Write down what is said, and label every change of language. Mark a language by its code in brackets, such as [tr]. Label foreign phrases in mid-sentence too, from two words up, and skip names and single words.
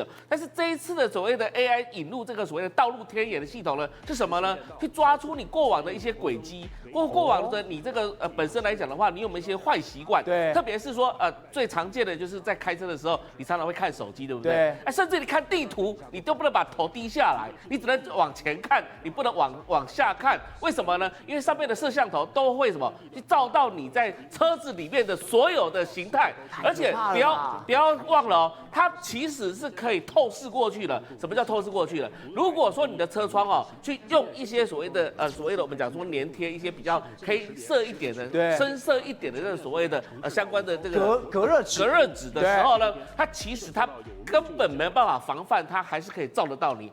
[zh] 但是這一次的所謂的 AI 引入這個所謂的道路天眼的系統呢，是什麼呢？去抓出你過往的一些軌跡，過往的你這個本身來講的話，你有沒有一些壞習慣？對，特別是說最常見的就是在開車的時候，你常常會看手機，對不對？甚至你看地圖，你都不能把頭低下來，你只能往前看，你不能往下看。為什麼呢？因為上面的攝像頭都會什麼去照到你在車子裡面的所有的形態，而且不要忘了哦，它其實是可以透視過去的。什麼叫透視過去的？如果說你的車窗哦，去用一些所謂的我們講說粘貼一些比較黑色一點的、深色一點的這個所謂的相關的這個隔熱紙的時候呢，它其實它根本沒有辦法防範，它還是可以照得到你。